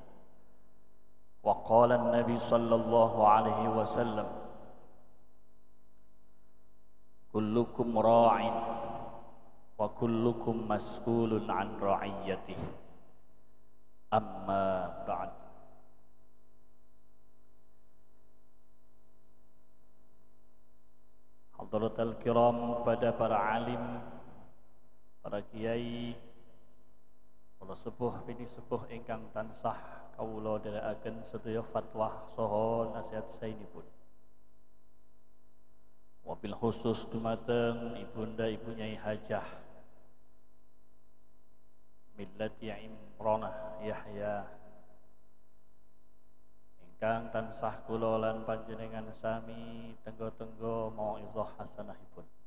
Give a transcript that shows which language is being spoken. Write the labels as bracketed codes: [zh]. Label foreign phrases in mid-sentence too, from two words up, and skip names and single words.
[ar] وقال النبي صلى الله عليه وسلم كلكم راع وكلكم مسؤول عن رعيته. أما بعد. حضرات الكرام, [id] kepada para alim, [jv] para kiai, para sepuh bini sepuh ingkang tansah kawula dherekaken sedaya fatwa saha nasihat saenipun. [ar] وبالخصوص [jv] dumateng ibunda ibu Nyai Hajah Millati Imronah Yahya ingkang tansah kula lan panjenengan sami tenggo-tenggo mauizah hasanahipun.